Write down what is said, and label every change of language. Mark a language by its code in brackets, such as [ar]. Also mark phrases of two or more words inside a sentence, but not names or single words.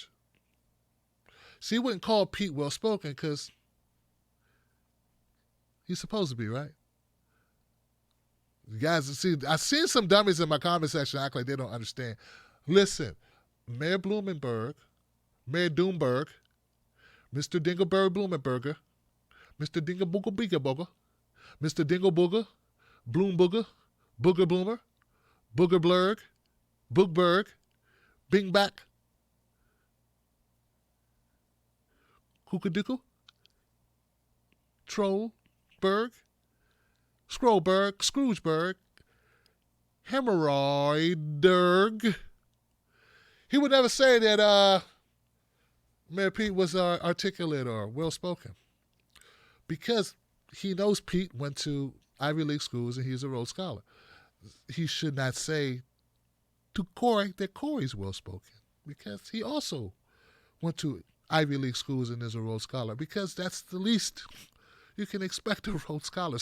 [en] See, he wouldn't call Pete well spoken because he's supposed to be, right? You guys, see, I've seen some dummies in my comment section act like they don't understand. Listen, Mayor Bloomberg, Mayor Doomberg, Mr. Dingleberry Bloomenberger, Mr. Dinglebooger Beagerboger, Mr. Dinglebooger, Bloombooger, Booger Bloomer, Booger Blurg, Boogberg, Bingback, Kookadookle, Trollberg, Scrollberg, Scroogeberg, Hemorrhoiderg. He would never say that Mayor Pete was articulate or well-spoken because he knows Pete went to Ivy League schools and he's a Rhodes Scholar. He should not say to Corey that Corey's well-spoken because he also went to Ivy League schools and is a Rhodes Scholar because that's the least you can expect of Rhodes Scholars.